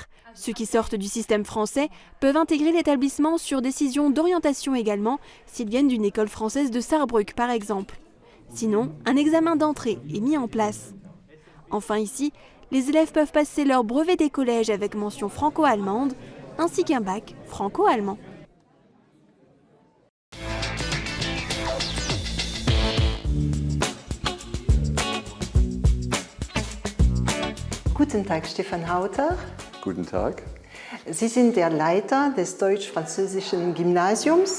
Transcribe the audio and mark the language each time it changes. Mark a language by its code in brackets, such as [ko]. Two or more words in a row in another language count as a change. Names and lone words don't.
[fr] Ceux qui sortent du système français peuvent intégrer l'établissement sur décision d'orientation également, s'ils viennent d'une école française de Sarrebruck par exemple. Sinon, un examen d'entrée est mis en place. Enfin ici, les élèves peuvent passer leur brevet des collèges avec mention franco-allemande, ainsi qu'un bac franco-allemand. [de] Guten Tag, Stefan Hauter. Guten Tag. Sie sind der Leiter des deutsch-französischen Gymnasiums.